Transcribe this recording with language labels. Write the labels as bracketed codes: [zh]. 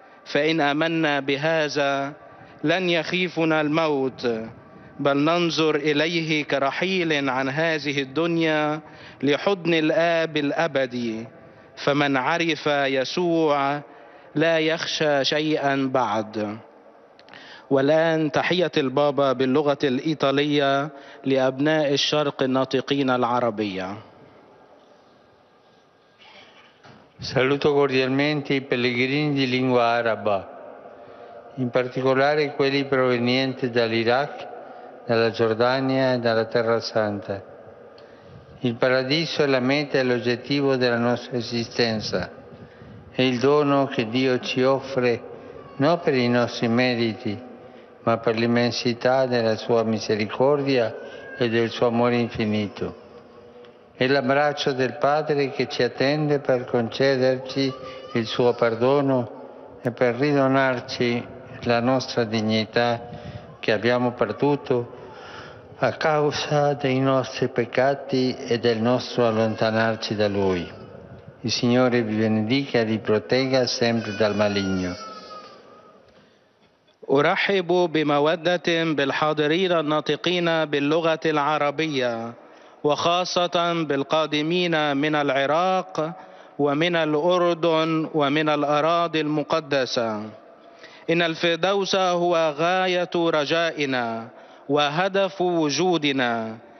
[ar] فإن آمنا بهذا لن يخيفنا الموت، بل ننظر إليه كرحيل عن هذه الدنيا لحضن الآب الأبدي. فمن عرف يسوع لا يخشى شيئا بعد. والآن تحية البابا باللغة الإيطالية لأبناء الشرق الناطقين العربية. [it] Saluto cordialmente i pellegrini di lingua araba, in particolare quelli provenienti dall'Iraq, dalla Giordania e dalla Terra Santa. Il paradiso è la meta e l'oggettivo della nostra esistenza, è il dono che Dio ci offre non per i nostri meriti, ma per l'immensità della sua misericordia e del suo amore infinito. È l'abbraccio del Padre che ci attende per concederci il suo perdono e per ridonarci la nostra dignità che abbiamo perduto a causa dei nostri peccati e del nostro allontanarci da Lui. Il Signore vi benedica e vi protegga sempre dal maligno. [ar] أرحب بمودة بالحاضرين الناطقين باللغة العربية، وخاصة بالقادمين من العراق ومن الأردن ومن الأراضي المقدسة. إن الفردوس هو غاية رجائنا وهدف وجودنا.